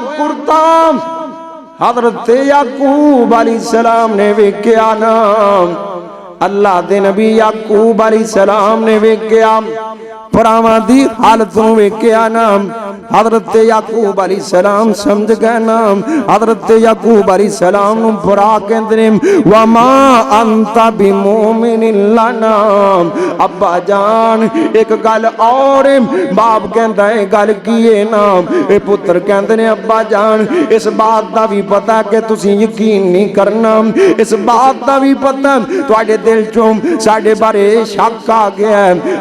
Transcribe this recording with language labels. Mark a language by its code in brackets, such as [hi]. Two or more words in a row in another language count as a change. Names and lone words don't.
[pa] ਕੁਰਤਾ ਹਜ਼ਰਤ ਯਾਕੂਬ ਅਲੈਹਿੱਸਲਾਮ ਨੇ ਵੇਖਿਆ ਨਾ, ਅੱਲਾਹ ਦੇ ਨਬੀ ਯਾਕੂਬ ਅਲੈਹਿੱਸਲਾਮ ਨੇ ਵੇਖਿਆ, ਭਰਾਵਾਂ ਦੀ ਹਾਲਤ ਨੂੰ ਵੇਖਿਆ ਨਾ। ਹਜ਼ਰਤ ਯਾਕੂਬ ਅਲੈਹਿੱਸਲਾਮ ਸਮਝ ਗਏ ਨਾ। ਹਜ਼ਰਤ ਯਾਕੂਬ ਅਲੈਹਿੱਸਲਾਮ ਨੂੰ ਭਰਾ ਕਹਿੰਦੇ ਨੇ [ar] وما أنت بمؤمن لنا. [pa] ਅੱਬਾ ਜਾਨ ਏਕ ਗੱਲ ਔਰ ਬਾਪ ਕਹਿੰਦਾ ਹੈ ਗੱਲ ਕੀ ਹੈ ਨਾ। ਏ ਪੁੱਤਰ ਕਹਿੰਦੇ ਨੇ ਅੱਬਾ ਜਾਨ ਇਸ ਬਾਤ ਦਾ ਭੀ ਪਤਾ ਕਿ ਤੁਸੀਂ ਯਕੀਨ ਨਹੀਂ ਕਰਨਾ, ਇਸ ਬਾਤ ਦਾ ਭੀ ਪਤਾ ਤੁਹਾਡੇ ਦਿਲ ਚੋਂ ਸਾਡੇ ਬਾਰੇ ਸ਼ੱਕ ਆ ਗਿਆ ਹੈ।